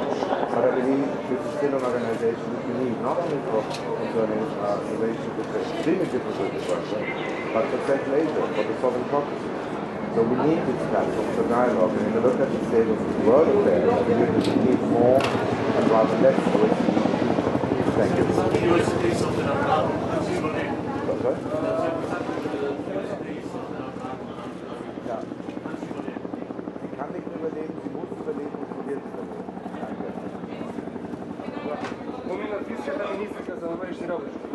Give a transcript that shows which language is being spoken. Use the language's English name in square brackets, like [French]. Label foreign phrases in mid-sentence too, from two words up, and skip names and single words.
[English] But I believe this is still an organization that we need, not only for concerning relations with the extremely difficult to work with, but for Central Asia, for the Southern Caucasus. So we need this platform for dialogue, and when you look at the state of the world affairs, I believe that we need more and rather less OSCE. Thank you. Sorry? [German] Ja. Sie kann nicht überleben, sie muss überleben und sie wird überleben. Danke. [Bulgarian] Помина бившата министрка за външни работи.